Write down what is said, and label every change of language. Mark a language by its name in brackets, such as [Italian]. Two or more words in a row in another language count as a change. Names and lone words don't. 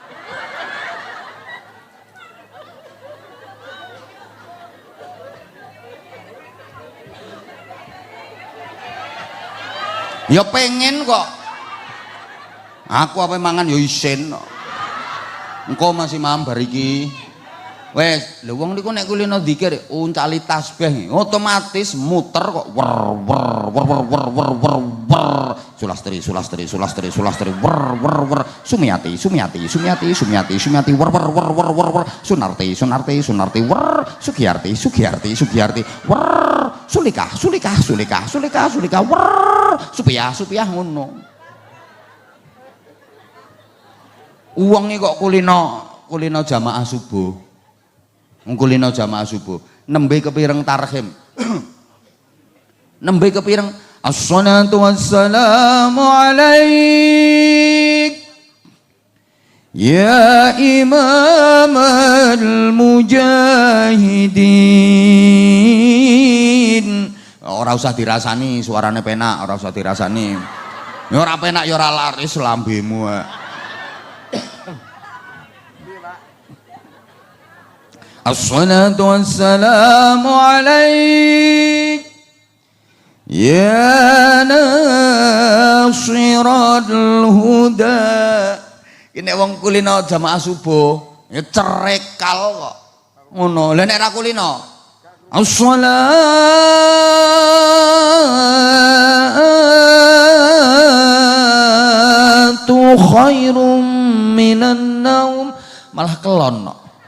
[Javanese] Ya pengen kok. Aku apa mangan ya isin. Engko masih mam bar iki. Wes, lho wong niku nek kulino zikir uncali tasbih otomatis muter kok wer. Sulastri wer. Sumiati wer. Sunarti wer. Sugiyarti wer. Sulika wer. Supiah ngono. Uang iki kok kulino jamaah subuh. Kulino jamaah subuh. Nembe kepireng tarhim. Nembe kepireng [Arabic] الصلاة والسلام عليك يا إمام المجاهدين. [Javanese] Ora usah dirasani suarane penak, ora usah dirasani. Ya ora penak ya ora laris lambemu. [Arabic] الصلاة والسلام عليك يا ناصر الهدى. [Javanese] Ini wong kulino jamaah subuh ya cerekal kok ngono. Lah nek ra kulino [Arabic] الصلاة خير من النوم [Javanese] malah kelon no.